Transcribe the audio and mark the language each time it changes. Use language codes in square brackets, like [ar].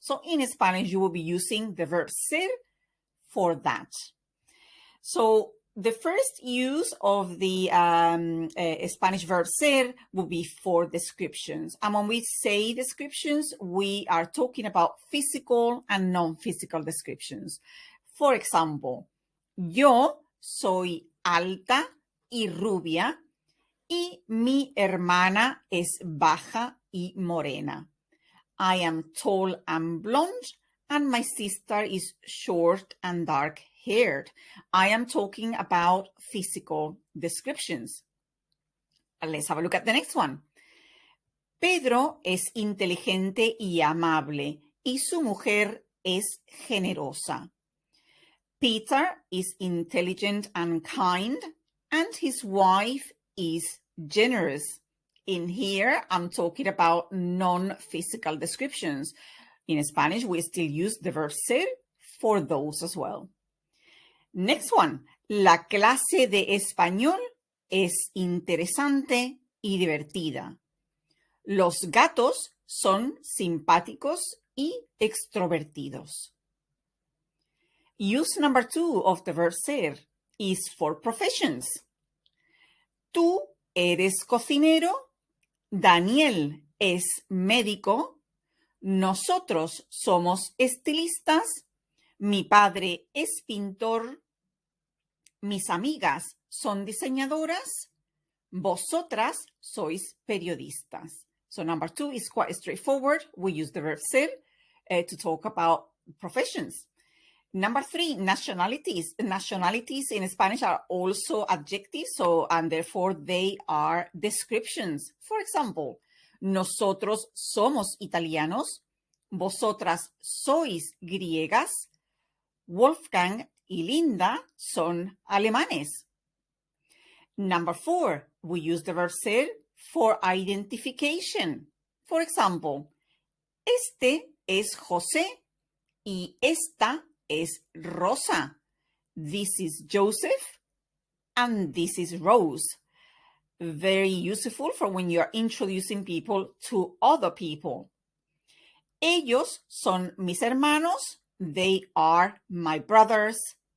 [en] So in Spanish, you will be using the verb ser for that. So the first use of the Spanish verb ser will be for descriptions. And when we say descriptions, we are talking about physical and non-physical descriptions. For example, [es] yo soy alta y rubia y mi hermana es baja y morena. [en] I am tall and blonde, and my sister is short and dark-haired. I am talking about physical descriptions. Let's have a look at the next one. [es] Pedro es inteligente y amable, y su mujer es generosa. [en] Peter is intelligent and kind, and his wife is generous. In here, I'm talking about non-physical descriptions. In Spanish, we still use the verb ser for those as well. Next one. [es] La clase de español es interesante y divertida. Los gatos son simpáticos y extrovertidos. [en] Use number 2 of the verb ser is for professions. [es] Tú eres cocinero. Daniel es médico. Nosotros somos estilistas. Mi padre es pintor. Mis amigas son diseñadoras. Vosotras sois periodistas. [en] So number 2 is quite straightforward. We use the verb ser to talk about professions. Number 3, nationalities. Nationalities in Spanish are also adjectives, and therefore they are descriptions. For example, [es] nosotros somos italianos. Vosotras sois griegas. Wolfgang y Linda son alemanes. [en] Number 4, we use the verb ser for identification. [es] For example, este es José y esta es Rosa. [en] This is Joseph and this is Rose. Very useful for when you are introducing people to other people. [es] Ellos son mis hermanos. [en] They are my brothers.